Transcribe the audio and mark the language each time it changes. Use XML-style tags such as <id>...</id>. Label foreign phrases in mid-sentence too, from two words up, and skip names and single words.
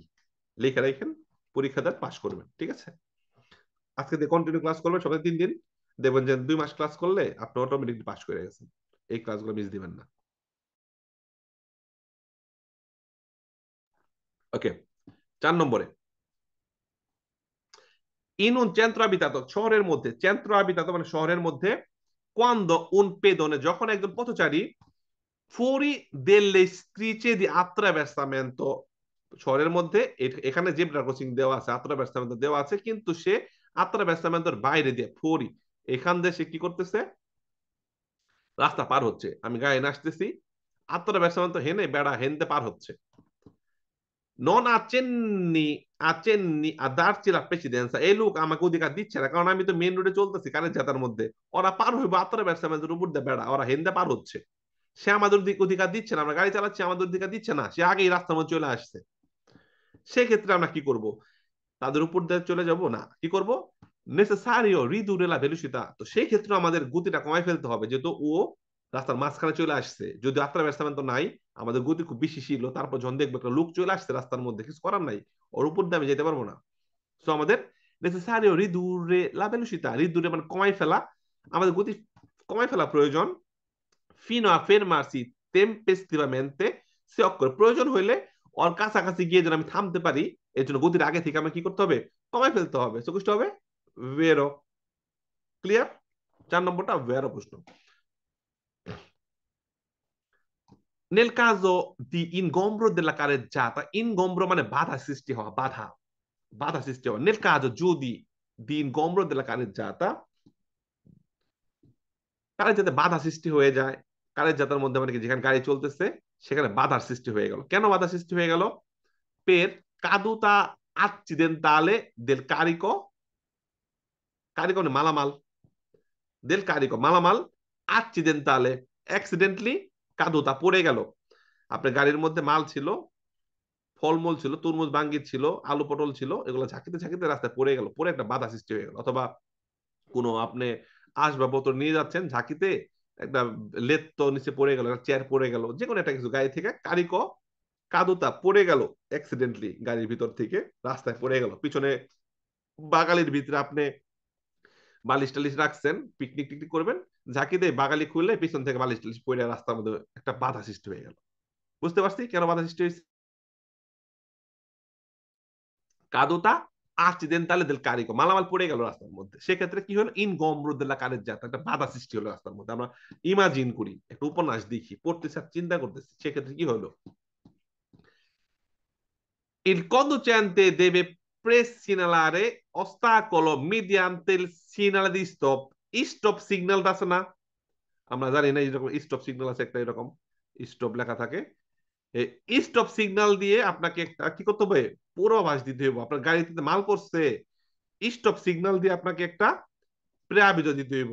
<bn>লেখা রাখেন, পরীক্ষা দেন, পাস করবেন, ঠিক আছে। আজকে দিয়ে কন্টিনিউ ক্লাস করবেন সবাই 3 দিন, দেখবেন যে 2 মাস ক্লাস করলে আপনি অটোমেটিকলি পাস করে গেছেন। এই ক্লাসগুলো মিস দিবেন না। ওকে, 4 নম্বরে,</bn> <it>in un centro abitato</it> <bn>শহরের মধ্যে,</bn> <it>centro abitato</it> <bn>মানে শহরের মধ্যে,</bn> <it>quando un pedone</it> <bn>যখন একজন পথচারী,</bn> <it>fuori delle strisce di attraversamento</it> <bn>শহরের মধ্যে, এখানে জেব্রা ক্রসিং দেওয়া আছে, attraversamento দেওয়া আছে, কিন্তু সে attraversamento বাইরে দিয়ে, fuori এখান দিয়ে সে কি করতেছে, রাস্তা পার হচ্ছে, আমি গায়ে আসতেছি, attraversamento হেনে বেড়া হেনতে পার হচ্ছে,</bn> <it>non accenni a darci la precedenza,</it> <bn>এই লোক আমাকে অধিকার দিচ্ছে না, কারণ আমি তো মেন রোডে চলতেছি কানের জাতার মধ্যে, ওরা পার হইবো attraversamento উপর দিয়ে বেড়া, ওরা হেনতে পার হচ্ছে, সে আমাদের অধিকার দিচ্ছে না, আমরা গাড়ি চালাচ্ছি, আমাদের অধিকার দিচ্ছে না, সে আগেই রাস্তার মধ্যে চলে আসছে। সেক্ষেত্রে আমরা কি করব, তাদের উপর দিয়ে চলে যাব না, কি করব,</bn> <it>necessario ridurre la velocità,</it> <bn>তো সেই ক্ষেত্রে আমাদের গতিটা কমাই ফেলতে হবে, যেহেতু ও রাস্তার মাঝখানে চলে আসছে, যদি attraversamento নাই, আমাদের গতি খুব বেশি ছিল, তারপর যখন দেখবো একটা লোক চলে আসছে রাস্তার মধ্যে, কিছু করার নাই, ওর উপর দিয়ে আমি যেতে পারবো না। তো আমাদের</bn> <it>necessario ridurre la velocità,</it> <bn>রিদুরে মানে কমাই ফেলা, আমাদের গতি কমাই ফেলা প্রয়োজন,</bn> <it>fino a fermarsi tempestivamente se occorre,</it> <bn>প্রয়োজন হইলে ওর কাছাকাছি গিয়ে যেন আমি থামতে পারি, এর জন্য গতির আগে থেকে আমি কি করতে হবে, কমাই ফেলতে হবে, সো কুছটা হবে ভেরো। ক্লিয়ার, 4 নম্বরটা ভেরো প্রশ্ন।</bn> <it>nel caso di ingombro della carreggiata,</it> <bn>ingombro মানে বাধা সৃষ্টি হওয়া, বাধা, বাধা সৃষ্টি হওয়া,</bn> <it>nel caso যদি di ingombro della carreggiata,</it> <bn>কারের বাধা সৃষ্টি হয়ে যায়। কারের জাতার মধ্যে মানে কি, যেখানে গাড়ি চলতেছে সেখানে বাধার সৃষ্টি হয়ে গেল। কেন বাধা সৃষ্টি হয়ে গেল?</bn> <it>per caduta accidentale del carico,</it> <bn>carico মানে মালামাল,</bn> <it>del carico</it> <bn>মালামাল accidentale accidentally caduta পড়ে গেল। আপনার গাড়ির মধ্যে মাল ছিল, ফলমূল ছিল, তরমুজ বাঙ্গির ছিল, আলু পটল ছিল, এগুলো ঝাঁকিতে ঝাঁকিতে রাস্তায় পড়ে গেল, পরে একটা বাধা সৃষ্টি হয়ে গেল। অথবা কোনো আপনি আসবাবপত্র নিয়ে যাচ্ছেন ঝাঁকিতে, একটা লেদ তো নিচে পড়ে গেল, একটা চেয়ার পড়ে গেল, যে কোনো একটা কিছু গাড়ি থেকে</bn> <it>carico caduta</it> <bn>পড়ে গেল অ্যাক্সিডেন্টলি, গাড়ির ভিতর থেকে রাস্তায় পড়ে গেল। পিছনে বাগালির ভিতরে আপনি বালিশ টালিশ রাখছেন, পিকনিক টিকনিক করবেন, ঝাঁকি দিয়ে বাগালি খুললে পিছন থেকে বালিশ টালিশ পড়ে রাস্তার মধ্যে একটা বাধা সৃষ্টি হয়ে গেল। বুঝতে পারছি কেন বাধা সৃষ্টি হয়েছে?</bn> <it>caduta accidentale del carico</it> <bn>মালামাল পড়ে গেল রাস্তার মধ্যে, সেক্ষেত্রে কি হলো,</bn> <it>ingombro della carreggiata</it> <bn>একটা বাধা সৃষ্টি হলো রাস্তার মধ্যে। আমরা ইমাজিন করি, একটা উপন্যাস দেখি, পড়তেছি আর চিন্তা করতেছি, সেক্ষেত্রে কি হলো,</bn> <it>il conducente deve presinalare ostacolo mediante il segnale di stop,</it> <bn>স্টপ সিগন্যাল আছে না, আমরা জানি না এরকম স্টপ সিগন্যাল আছে একটা, এরকম স্টপ লেখা থাকে, স্টপ সিগন্যাল দিয়ে আপনাকে কি করতে হবে, পূর্বাভাস দিতে হবে আপনার গাড়িতে মাল পড়ছে, স্টপ সিগন্যাল দিয়ে আপনাকে একটা প্রেয়াবিজ দিতে হইব।</bn>